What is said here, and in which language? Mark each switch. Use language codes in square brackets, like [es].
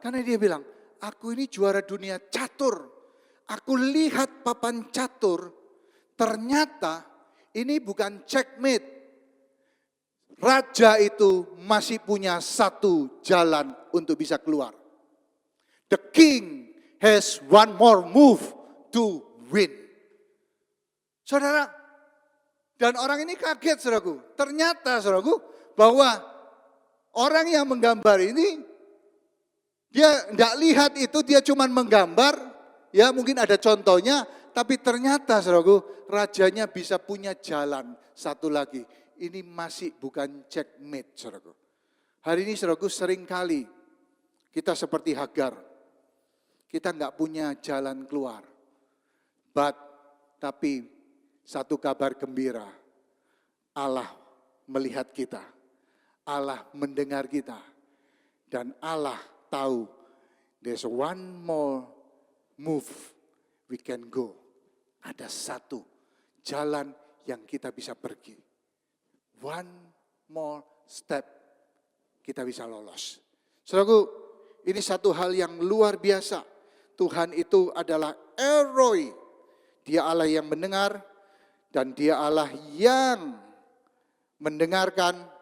[id] Karena dia bilang, aku ini juara dunia catur. Aku lihat papan catur, ternyata ini bukan checkmate. Raja itu masih punya satu jalan untuk bisa keluar. [en] The king has one more move to win. [id] Saudara, dan orang ini kaget saudaraku. Ternyata saudaraku bahwa orang yang menggambar ini, dia tidak lihat itu, dia cuma menggambar, ya mungkin ada contohnya, tapi ternyata saudaraku rajanya bisa punya jalan satu lagi. Ini masih bukan checkmate, saudaraku. Hari ini, saudaraku, seringkali kita seperti Hagar. Kita nggak punya jalan keluar. Tapi satu kabar gembira. Allah melihat kita. Allah mendengar kita. Dan Allah tahu [en] there's one more move we can go. [id] Ada satu jalan yang kita bisa pergi. [en] One more step, [id] kita bisa lolos. Saudaraku, ini satu hal yang luar biasa. Tuhan itu adalah Elroy. Dia Allah yang mendengar dan dia Allah yang mendengarkan.